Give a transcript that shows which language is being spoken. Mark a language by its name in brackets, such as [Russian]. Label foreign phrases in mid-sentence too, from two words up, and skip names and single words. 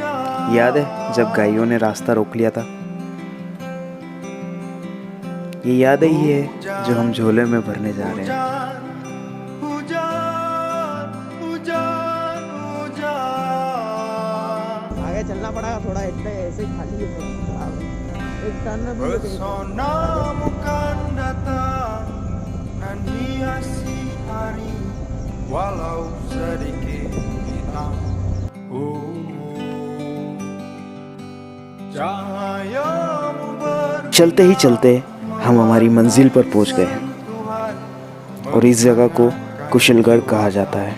[Hindi] याद है जब गायों ने रास्ता रोक लिया था? ये यादें ही है जो हम झोले में भरने जा रहे हैं. आगे चलना पड़ेगा थोड़ा, ऐसे खाली है. [Indonesian] Pesona bukan datang dan hiasi hari, walau sedikit hitam. [Hindi] चलते ही चलते हम हमारी मंजिल पर पहुंच गए और इस जगह को कुशलगढ़ कहा जाता है।